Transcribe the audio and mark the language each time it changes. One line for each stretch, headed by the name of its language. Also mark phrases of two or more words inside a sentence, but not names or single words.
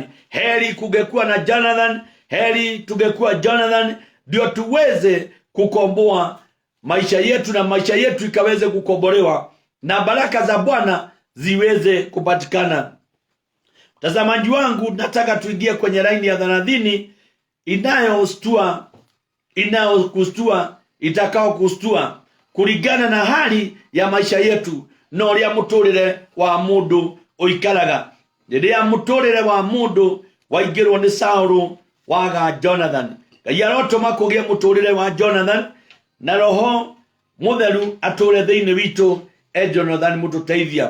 Swahili: Heri kungekuwa na Jonathan, heri tungekuwa Jonathan, ndio tuweze kukomboa maisha yetu na maisha yetu ikaweze kukombolewa na baraka za Bwana ziweze kupatikana. Mtazamaji wangu, nataka tuingie kwenye laini ya 30 inayokustua, itakao kustua kulingana na hali ya maisha yetu
Kikuyu: no ria muturire wa mundu uikaraga. Ria muturire wa mundu waingirwo ni Saulu waga Jonathan. Ngai arotuma kugie muturire wa Jonathan na roho mutheru ature thiini witu Jonathan mututeithia.